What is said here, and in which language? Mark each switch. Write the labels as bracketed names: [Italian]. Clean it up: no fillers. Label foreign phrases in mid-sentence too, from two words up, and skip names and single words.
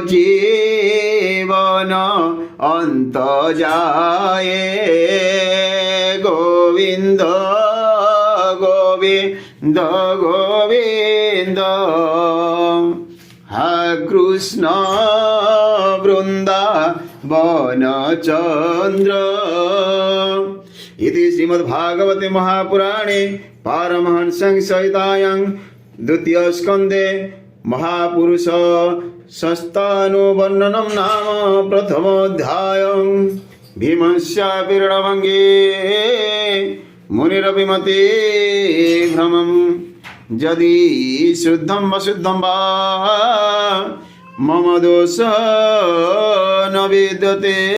[Bangla] জীবন অন্ত যায় গোবিন্দ গোবিন্দ গোবিন্দ হা কৃষ্ণ [Sanskrit] বৃন্দাবন চন্দ্র इति श्रीमद्भागवते महापुराणे पारमहंससंहितायां द्वितीयस्कन्धे महापुरुष संस्थानुवर्णनं नाम प्रथमोऽध्यायं भीमस्य विरणभङ्गे मुनिरभिमते भ्रमं यदि शुद्धं वशुद्धं वा मम दोष न विद्यते।